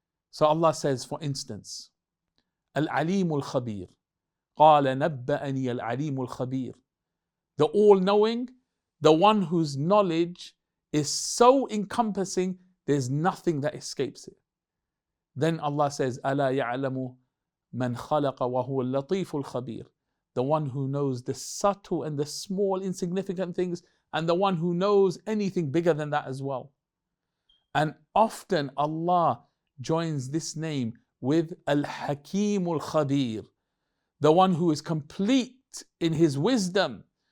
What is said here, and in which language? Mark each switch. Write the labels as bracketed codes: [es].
[en] So Allah says, for instance, Al-Alim Al-Khabeer. [ar] قَالَ نَبَّأَنِيَ الْعَلِيمُ الْخَبِيرُ. [en] The all-knowing, the one whose knowledge is so encompassing, there's nothing that escapes it. Then Allah says, [ar] أَلَا يَعْلَمُ مَنْ خَلَقَ وَهُوَ اللَّطِيفُ الْخَبِيرُ. [en] The one who knows the subtle and the small insignificant things, and the one who knows anything bigger than that as well. And often Allah joins this name with Al-Hakim Al-Khabeer, the one who is complete in His wisdom.